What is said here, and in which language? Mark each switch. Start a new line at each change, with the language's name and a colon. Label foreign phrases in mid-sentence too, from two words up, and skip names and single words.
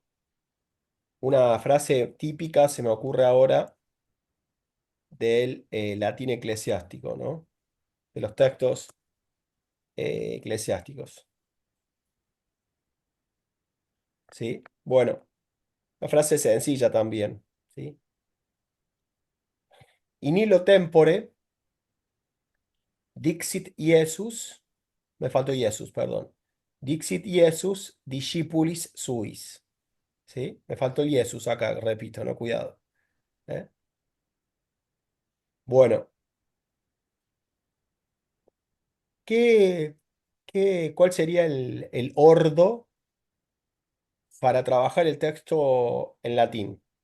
Spanish: Una frase típica se me ocurre ahora del latín eclesiástico, ¿no? De los textos eclesiásticos, ¿sí? Bueno, la frase es sencilla también, ¿sí?
Latin: In illo tempore dixit Iesus,
Spanish: me faltó Iesus, perdón.
Latin: Dixit Iesus discipulis suis,
Spanish: ¿sí? Me faltó el Iesus acá, repito, no, cuidado. ¿Eh? Bueno, ¿qué, cuál sería el ordo para trabajar el texto en latín?